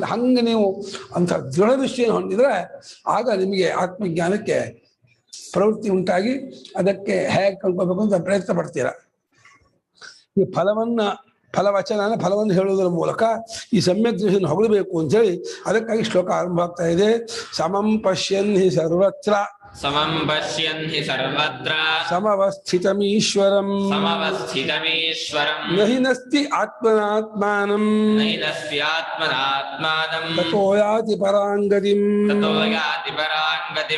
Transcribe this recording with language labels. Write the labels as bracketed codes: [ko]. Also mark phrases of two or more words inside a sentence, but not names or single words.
[kn] ಹಂಗೆ ನೀವು ಅಂತ ದೃಢ ನಿಶ್ಚಯ ಹೊಂದಿದ್ರೆ ಆಗ ನಿಮಗೆ ಆತ್ಮಜ್ಞಾನಕ್ಕೆ ಪ್ರವೃತ್ತಿ ಉಂಟಾಗಿ ಅದಕ್ಕೆ ಹೇಗೆ ಕಲ್ಕೋಬೇಕು ಅಂತ ಪ್ರಯತ್ನ ಪಡ್ತೀರ. ಈ ಫಲವನ್ನು ಹೇಳುವುದರ ಮೂಲಕ ಈ ಸಮ್ಯಕ್ ದೃಷ್ಟಿಯನ್ನು ಹೊಗಳಬೇಕು ಅಂತ ಹೇಳಿ ಅದಕ್ಕಾಗಿ ಶ್ಲೋಕ ಆರಂಭ ಆಗ್ತಾ ಇದೆ. [sa] ಸಮಂ ಪಶ್ಯನ್ ಹಿ ಸರ್ವತ್ರ ಸಮಂ ಪಶ್ಯನ್ ಹಿ ಸರ್ವತ್ರ ಸಮವಸ್ಥಿತಮೀಶ್ವರಂ ಸಮವಸ್ಥಿತಮೀಶ್ವರಂ ನಹಿ ನಸ್ತಿ ಆತ್ಮನಾತ್ಮಾನಂ ನಹಿ ನಸ್ತಿ ಆತ್ಮನಾತ್ಮಾನಂ ತತೋ ಯಾತಿ ಪರಾಂಗತಿಂ ತತೋ ಯಾತಿ ಪರಾಂಗತಿಂ.